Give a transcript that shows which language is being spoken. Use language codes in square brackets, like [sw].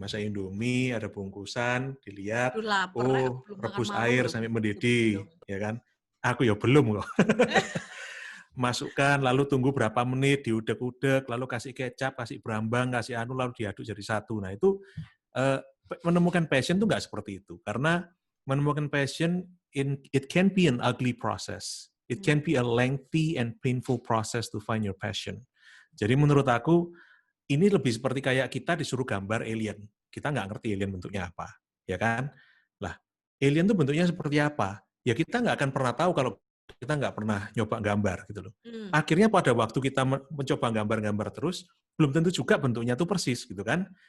[id] Masak Indomie, ada bungkusan, dilihat, rebus air sampai mendidih, ya kan? Aku ya belum kok. Masukkan, lalu tunggu berapa menit, diudek-udek, lalu kasih kecap, kasih berambang, kasih anu, lalu diaduk jadi satu. Nah itu, menemukan passion itu nggak seperti itu. Karena menemukan passion, [en] it can be an ugly process. It can be a lengthy and painful process to find your passion. [id] Jadi menurut aku, ini lebih seperti kayak kita disuruh gambar alien. Kita nggak ngerti alien bentuknya apa, ya kan? Lah, alien itu bentuknya seperti apa? Ya kita nggak akan pernah tahu kalau kita nggak pernah nyoba gambar, gitu loh. Akhirnya pada waktu kita mencoba gambar-gambar terus, belum tentu juga bentuknya itu persis, gitu kan?